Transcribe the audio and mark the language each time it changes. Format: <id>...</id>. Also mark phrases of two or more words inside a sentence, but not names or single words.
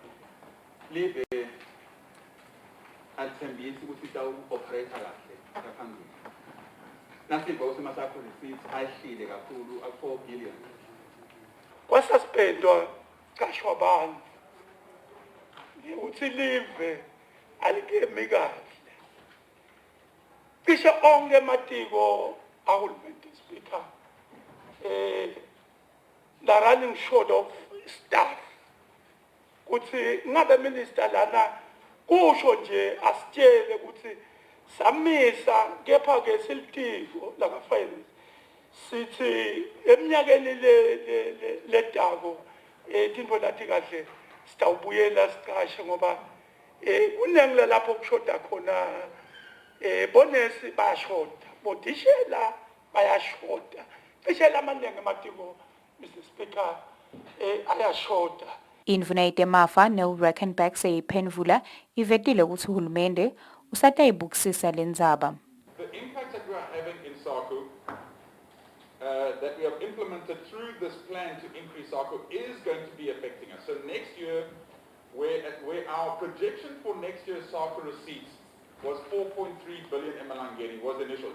<ss>live athembisi ukuthi ita-operate kahle ngaphambili nasipho usima sakho receipts ayihlile kakhulu aku-4 billion kwasuspendwa cashwa abantu ukuthi live alikemi kahle cishe onke ematiko ahulumende speaker la</ss> <en>running short of staff</en> <ss>kuthi ngabe minister lana kusho nje asitshele ukuthi samisa kepha ke silitiko la finance sithi eminyakeni letako tintfo lati kahle sitawubuyela sicashe ngoba kunengile lapho kushoda khona bonesi bayashoda bodishela bayashoda cishe lamanenge ematiko Mr. Speaker ayashoda. Indvuna yetemafa neRikenberg seyiphendvula ivetile ukuthi uhulumende usatayibukisisa lendzaba.</ss> <en>The impact that we are having in SACU that we have implemented through this plan to increase SACU is going to be affecting us. So next year, where our projection for next year's SACU receipts was 4.3 billion emalangeni was initial.</en>